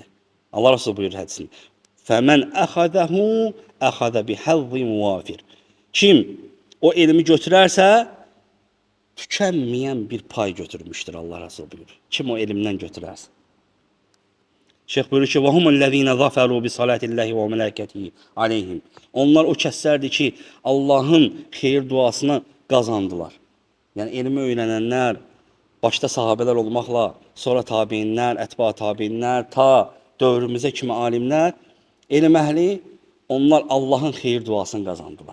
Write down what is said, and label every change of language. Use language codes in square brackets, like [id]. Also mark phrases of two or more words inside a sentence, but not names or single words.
[az] Allah Resulü buyurur hədisini. [ar] فمن أخذه أخذ بحظ وافر. [az] Kim o elmi götürərsə, tükənməyən bir pay götürmüşdür, Allah Resulü buyurur. Kim o elmdən götürərsə. Şeyx buyurur ki, [ar] وَهُمُ الَّذ۪ينَ ظَفَرُوا بِصَلَاتِ اللّٰهِ وَمَلَاكَتِهِ عَلَيْهِمْ. [az] Onlar o kəslərdir ki, Allahın xeyir duasını qazandılar. Yəni, elmi öyrənənlər, başda sahabələr olmaqla, sonra tabinlər, ətba tabinlər, ta dövrümüzə kimi alimlər, elm əhli, onlar Allahın xeyir duasını qazandılar.